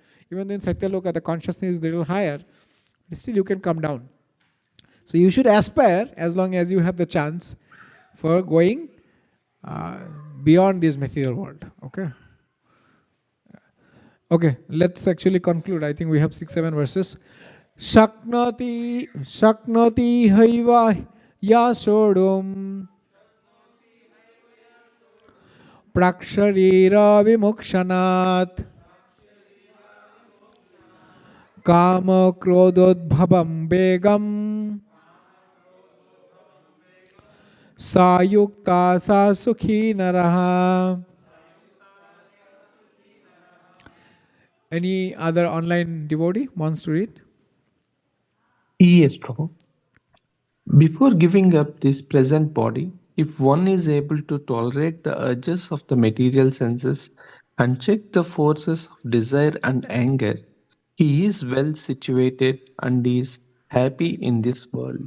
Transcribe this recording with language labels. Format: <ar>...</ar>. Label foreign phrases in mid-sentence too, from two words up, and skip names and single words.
<en>Even in Satyaloka, the consciousness is a little higher, but still you can come down. So you should aspire as long as you have the chance for going beyond this material world. Okay, let's actually conclude. I think we have 6-7 verses.</en> <sa>शक्नोति हैव यः सोढुं प्राक्शरीर विमोक्षणात् काम क्रोधोद्भवं वेगं स युक्तः स सुखी नरः.</sa> <en>Any other online devotee wants to read? Yes, Prabhu. Before giving up this present body, If one is able to tolerate the urges of the material senses and check the forces of desire and anger, he is well situated and is happy in this world.</en>